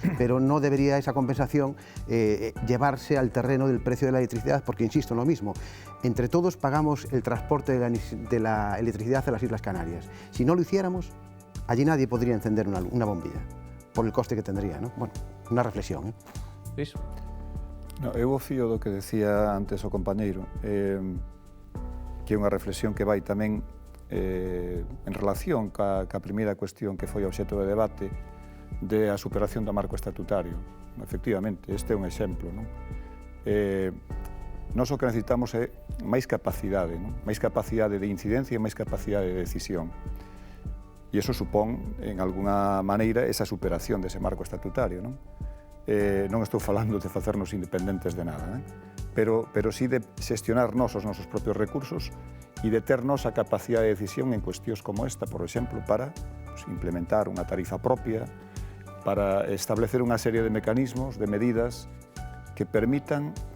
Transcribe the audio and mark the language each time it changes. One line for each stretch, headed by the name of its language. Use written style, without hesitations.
Spanish: Pero no debería esa compensación llevarse al terreno del precio de la electricidad, porque, insisto, en lo mismo, entre todos pagamos el transporte de la electricidad a las Islas Canarias. Si no lo hiciéramos, allí nadie podría encender una bombilla, por el coste que tendría, ¿no?
Galician: Bueno, unha reflexión, Luis? No, eu o fío do que decía antes o compañeiro, que é unha reflexión que vai tamén en relación ca primeira cuestión que foi obxecto de debate de a superación do marco estatutario. Efectivamente, este é un exemplo, non? Nós o que necesitamos é máis capacidade, non? Máis capacidade de incidencia e máis capacidade de decisión. E iso supón, en alguna maneira, esa superación dese marco estatutario, non? Non estou falando de facernos independentes de nada, pero sí de xestionar os nosos propios recursos e de ter a capacidade de decisión en cuestións como esta, por exemplo, para implementar unha tarifa propia, para establecer unha serie de mecanismos, de medidas que permitan,